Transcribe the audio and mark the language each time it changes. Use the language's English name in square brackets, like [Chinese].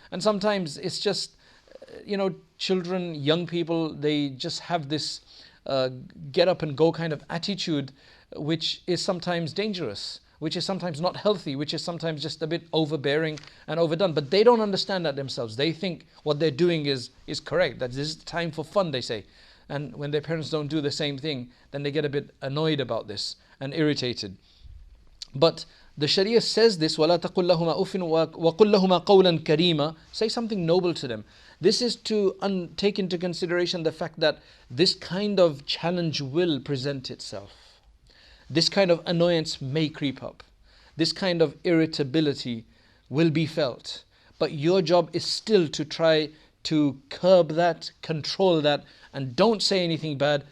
[English] And sometimes it's just, children, young people, they just have this get up and go kind of attitude, which is sometimes dangerous, which is sometimes not healthy, which is sometimes just a bit overbearing and overdone. But they don't understand that themselves. They think what they're doing is correct, that this is time for fun, they say. And when their parents don't do the same thing, then they get a bit annoyed about this and irritated. But the Sharia says this, [Arabic] وَلَا تَقُلْ لَهُمَا أُفٍّ وَقُلْ لَهُمَا قَوْلًا كَرِيمًا. [English] Say something noble to them. This is to take into consideration the fact that this kind of challenge will present itself. This kind of annoyance may creep up. This kind of irritability will be felt. But your job is still to try to curb that, control that, and don't say anything bad.